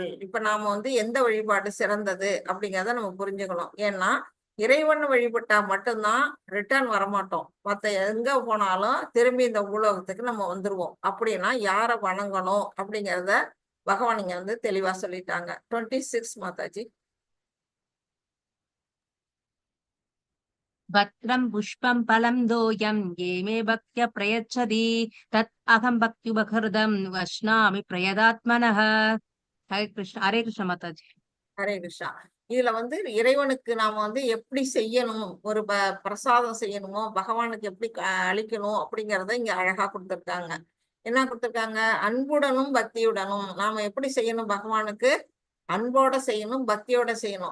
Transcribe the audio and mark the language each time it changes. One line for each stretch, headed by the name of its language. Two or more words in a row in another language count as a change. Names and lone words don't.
Tamil: இப்ப நாம வந்து எந்த வழிபாடு சிறந்தது அப்படிங்கிறத நம்ம புரிஞ்சுக்கணும். ஏன்னா இறைவன் வழிபட்டா மட்டும்தான் ரிட்டர்ன் வரமாட்டோம். மத்த எங்க போனாலும் திரும்பி இந்த உலகத்துக்கு நம்ம வந்துருவோம். அப்படின்னா யாரை வணங்கணும் அப்படிங்கிறத பகவான் இங்க வந்து தெளிவா சொல்லிட்டாங்க. 26 மாதாஜி.
Sanskrit: भद्रं पुष्पं फलं दोयं ये मे भक्त्या प्रयच्छति तत् अहं भक्त्युपहृतं वश्नामि प्रयदात्मनः. हरे कृष्ण माताजी.
Tamil: ஹரே கிருஷ்ணா. இதுல வந்து இறைவனுக்கு நாம வந்து எப்படி செய்யணும், ஒரு பிரசாதம் செய்யணுமோ பகவானுக்கு எப்படி அளிக்கணும் அப்படிங்கறத இங்க அழகா கொடுத்திருக்காங்க. என்ன கொடுத்திருக்காங்க, அன்புடனும் பக்தியுடனும் நாம எப்படி செய்யணும், பகவானுக்கு அன்போட செய்யணும், பக்தியோட செய்யணும்.